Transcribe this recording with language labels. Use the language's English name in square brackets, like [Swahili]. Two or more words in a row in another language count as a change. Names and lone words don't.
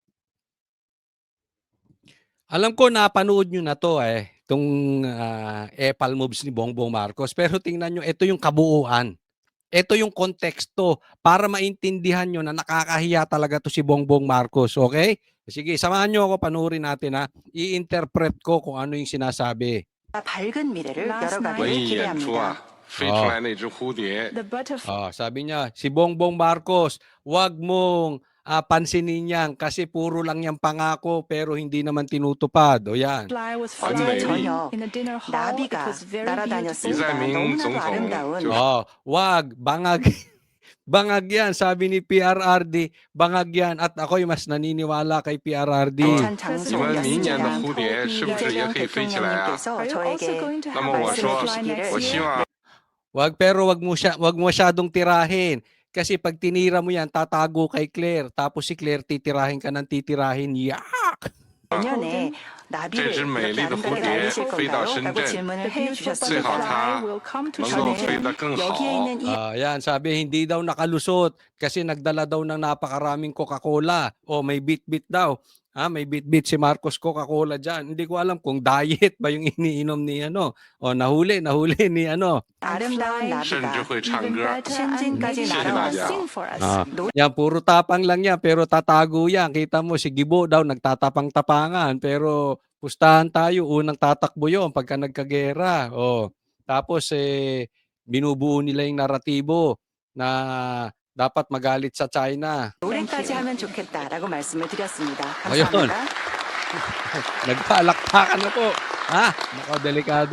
[Filipino] Alam ko napanood nyo na to itong epal moves ni Bongbong Marcos. Pero tingnan nyo, ito yung kabuuan. Ito yung konteksto para maintindihan nyo na nakakahiya talaga to si Bongbong Marcos. Okay? Sige, samahan nyo ako, panoorin natin I-interpret ko kung ano yung sinasabi. [Korean] 밝은 미래를 열어가길 기대합니다. [Filipino] Sabi niya, si Bongbong Marcos, wag mong pansinin yan kasi puro lang yung pangako pero hindi naman tinutupad. O yan. [Korean] 어제 저녁 나비가 날아다녔습니다. 너무나도 아름다운 [Filipino] Wag, bangag yan. Sabi ni PRRD, bangag yan. At ako'y mas naniniwala kay PRRD. [Korean] 알찬 장소였습니다. 대통령님께서 저에게 말씀해 주시기를 [Filipino] Wag masyadong tirahin. Kasi pag tinira mo yan, tatago kay Claire. Tapos si Claire titirahin ka ng titirahin. Yak! [Korean] 내년에 나비를 이렇게 아름답게 날리실 건가요? 라고 질문을 해주셨습니다. 저는 여기에 있는 이 [Filipino] Yan, sabi hindi daw nakalusot kasi nagdala daw ng napakaraming Coca-Cola. O may bit-bit daw. May bit-bit si Marcos Coca-Cola dyan. Hindi ko alam kung diet ba yung iniinom ni O nahuli ni [Korean] 아름다운 나비가 신진까지 날아왔어. [Filipino] Yan, puro tapang lang yan, pero tatago yan. Kita mo, si Gibo daw, nagtatapang-tapangan. Pero pustahan tayo, unang tatakbo yun pagka nagkagera. Tapos, binubuo nila yung naratibo na dapat magalit sa China. [Korean] 노래까지 하면 좋겠다라고 말씀을 드렸습니다. [Filipino] Ayun. [Korean] 감사합니다. [Filipino] Nagpalakpakan na po. Nako, delikado.